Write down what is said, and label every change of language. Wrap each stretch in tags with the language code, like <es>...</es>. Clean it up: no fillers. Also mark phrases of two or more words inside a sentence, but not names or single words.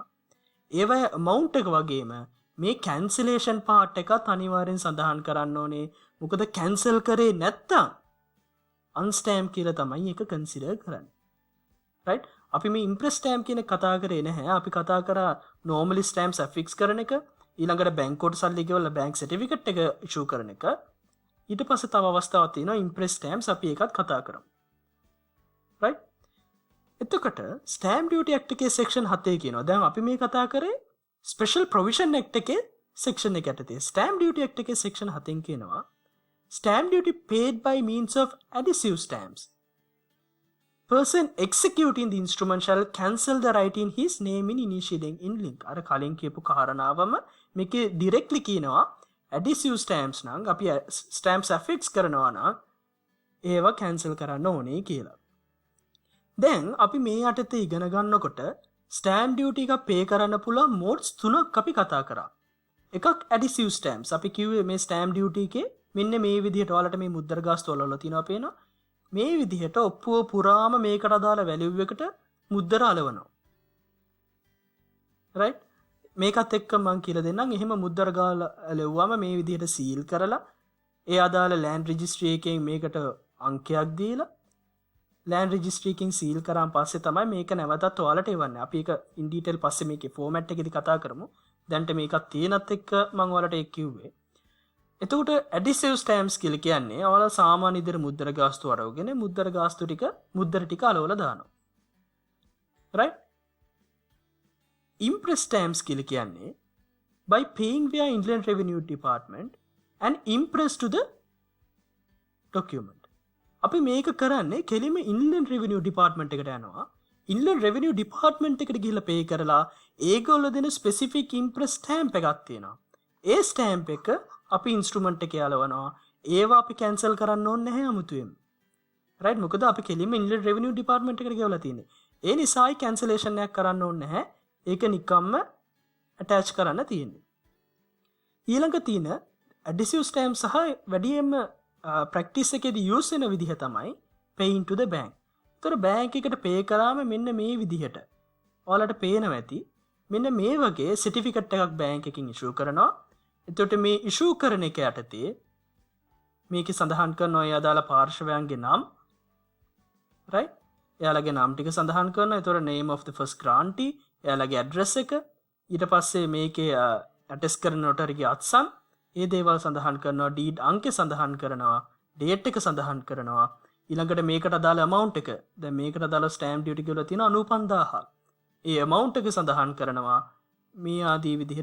<si>ඒවයි amount එක වගේම මේ</si> <en>cancellation part</en> <si>එකත් අනිවාර්යෙන් සඳහන් කරන්න ඕනේ. මොකද cancel කරේ නැත්තම් unstamp කියලා තමයි ඒක consider කරන්නේ. right? අපි මේ</si> <en>impress stamp</en> <si>කියන කතා කරේ නැහැ. අපි කතා කරා normally</si> <en>stamps affix</en> <si>කරන එක, ඊළඟට බැංකුවට සල්ලි ගෙවලා</si> <en>bank certificate</en> <si>එක issue කරන එක. ඊට පස්සේ තව අවස්ථාවක් තියෙනවා</si> <en>impress stamps,</en> <si>අපි ඒකත් කතා කරමු. right? එතකොට</si> <en>stamp duty act</en> <si>එකේ section 7 කියනවා. දැන් අපි මේ කතා කරේ</si> <en>special provision act</en> <si>එකේ section එක යටතේ.</si> <en>stamp duty act එකේ section 7 කියනවා stamp duty paid by means of adhesive stamps. Person executing the instrument shall cancel the right in his name in initiating in link.</en> <si>අර කලින් කියපු කාරණාවම මේකේ directly කියනවා</si> <en>adhesive stamps</en> <si>නම් අපි</si> <en>stamps affix</en> <si>කරනවා නම් ඒවා cancel කරන්න ඕනේ කියලා. දැන් අපි මේ යටතේ ඉගෙන ගන්නකොට</si> <en>stamp duty</en> <si>එක pay කරන්න පුළුවන් modes තුනක් අපි කතා කරා. එකක්</si> <en>adhesive stamps.</en> <si>අපි කිව්වේ මේ</si> <en>stamp duty</en> <si>එකේ මෙන්න මේ විදිහට ඔයාලට මේ මුද්දර ගාස්තු වල තියෙනවා පේනවා. මේ විදිහට ඔප්පුව පුරාම මේකට අදාළ වැලියු එකට මුද්දර අලවනවා. right? මේකත් එක්ක මම කියලා දෙන්නම්. එහෙම මුද්දර ගාලා ලැබුවාම මේ විදිහට සීල් කරලා ඒ අදාළ</si> <en>land registry</en> <si>එකෙන් මේකට අංකයක් දීලා</si> <en>land registry</en> <si>එකෙන් සීල් කරාන් පස්සේ තමයි මේක නැවතත් ඔයාලට එවන්නේ. අපි ඒක</si> <en>in detail</en> <si>පස්සේ මේකේ format එකේදී කතා කරමු. දැන්ට මේකත් තියෙනත් එක්ක මම ඔයාලට ඒක කිව්වේ. එතකොට</si> <en>adhesive stamps</en> <si>කියලා කියන්නේ ඔයාලා සාමාන්‍ය විදිහට මුද්දර ගාස්තු අරගෙන මුද්දර ගාස්තු ටික මුද්දර ටික අලවලා දානවා. right?</si> <en>impress stamps</en> <si>කියලා කියන්නේ</si> <en>by paying via Inland Revenue Department and impress to the document.</en> <si>අපි මේක කරන්නේ කෙලිම Inland Revenue Department එකට යනවා. Inland Revenue Department එකට ගිහිල්ලා pay කරලා ඒගොල්ලෝ දෙන</si> <en>specific impress stamp</en> <si>එකක් තියෙනවා. ඒ stamp එක අපි instrument එකේ අලවනවා. ඒවා අපි cancel කරන්න ඕනේ නැහැ 아무තුවෙන්. right? මොකද අපි කෙලිම Inland Revenue Department එකට ගෙවලා තියෙන්නේ. ඒ නිසායි cancellation එකක් කරන්න ඕනේ නැහැ. ඒක නිකම්ම attach කරන්න තියෙන්නේ. ඊළඟ තියෙන</si> <en>adhesive stamp</en> <si>සහ වැඩියෙන්ම practice එකේදී use වෙන විදිහ තමයි</si> <en>paying to the bank.</en> <si>ඒතර bank එකට pay කරාම මෙන්න මේ විදිහට ඔයාලට පේනවා ඇති. මෙන්න මේ වගේ certificate එකක් bank එකකින් issue කරනවා. එතකොට මේ issue කරන එක යටතේ මේකේ සඳහන් කරනවා ඒ අදාළ පාර්ශවයන්ගේ නම්. right? එයාලගේ නම් ටික සඳහන් කරනවා.</si> <en>ඒතකොට name of the first grantee,</en> <si>එයාලගේ address එක, ඊට පස්සේ මේකේ attest කරන notaryගේ අත්සන්, ඒ දේවල් සඳහන් කරනවා, deed අංකය සඳහන් කරනවා, date එක සඳහන් කරනවා. ඊළඟට මේකට අදාළ amount එක. දැන් මේකට අදාළ</si> <en>stamp duty</en> <si>කියලා තියෙන 95000ක්. ඒ amount එක සඳහන් කරනවා. මේ ආදී විදිහට.</si>